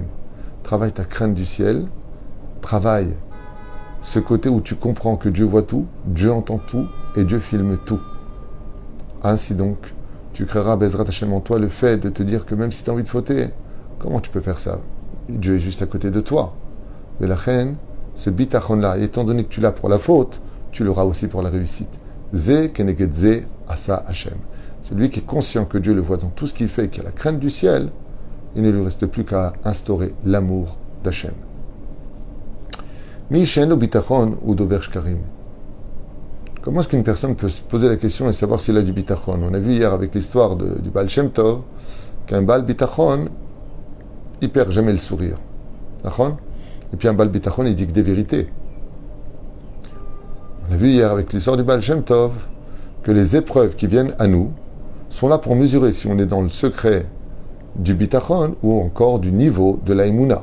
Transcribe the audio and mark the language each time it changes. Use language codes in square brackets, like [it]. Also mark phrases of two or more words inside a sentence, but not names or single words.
[fr] Travaille ta crainte du ciel, travaille ce côté où tu comprends que Dieu voit tout, Dieu entend tout et Dieu filme tout. Ainsi donc, tu créeras [he] בעזרת השם [fr] en toi le fait de te dire que même si tu as envie de fauter, comment tu peux faire ça? Dieu est juste à côté de toi. Mais la reine, ce bitachon-là, étant donné que tu l'as pour la faute, tu l'auras aussi pour la réussite. [he] זה כנגד זה עשה השם. [fr] Celui qui est conscient que Dieu le voit dans tout ce qu'il fait et qui a la crainte du ciel, il ne lui reste plus qu'à instaurer l'amour d'Hachem. [he] מי שאין לו ביטחון הוא דובר שקרים. [fr] Comment est-ce qu'une personne peut se poser la question et savoir s'il a du bitachon? On a vu hier avec l'histoire du Baal Shem Tov qu'un [he] בעל ביטחון, [fr] il perd jamais le sourire. Et puis un [he] בעל ביטחון, [fr] il dit que des vérités. On a vu hier avec l'histoire du Baal Shem Tov que les épreuves qui viennent à nous sont là pour mesurer si on est dans le secret du bitachon ou encore du niveau de la imuna.